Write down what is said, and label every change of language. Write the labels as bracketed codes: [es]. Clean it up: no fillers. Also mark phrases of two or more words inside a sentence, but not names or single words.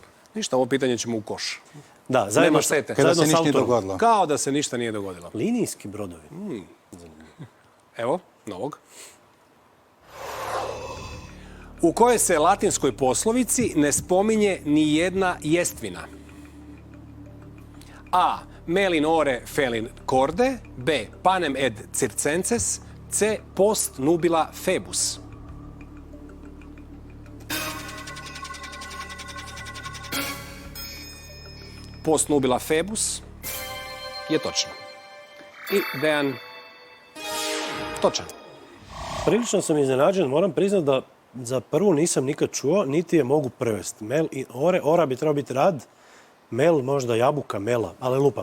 [hr] Ništa, ovo pitanje ćemo u koš. Da, zajedno, Nema štete. Kada se zajedno s ništa nije autorom. dogodilo. Kao da se ništa nije dogodilo. Linijski brodovi. Evo, novog. U kojoj se latinskoj poslovici ne spominje ni jedna jestvina? [la] A. Melin ore felin corde. B. Panem ed circenses. C. Post nubila febus. Post nubila febus [hr] je točno. I Dejan točan. Prilično sam iznenađen, moram priznat da za prvu nisam nikad čuo, niti je mogu prevesti. [la] Mel i ore, [hr] ora bi trebao biti rad, mel možda jabuka, mela, ali lupam.